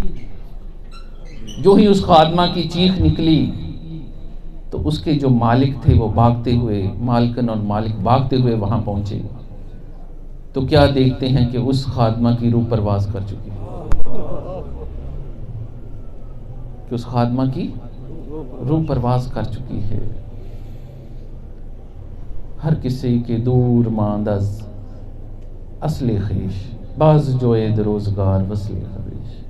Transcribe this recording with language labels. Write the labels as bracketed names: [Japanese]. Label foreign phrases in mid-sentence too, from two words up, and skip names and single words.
[Urdu] جو ہی اس خادمہ کی چیخ نکلی تو اس کے جو مالک تھے وہ بھاگتے ہوئے، مالکن اور مالک بھاگتے ہوئے وہاں پہنچے تو کیا دیکھتے ہیں کہ اس خادمہ کی روح پرواز کر چکی ہے، کہ اس خادمہ کی روح پرواز کر چکی ہے. [Persian] ہر کسی کے دور ماند از اصل خویش، باز جوید روزگار وصل خویش.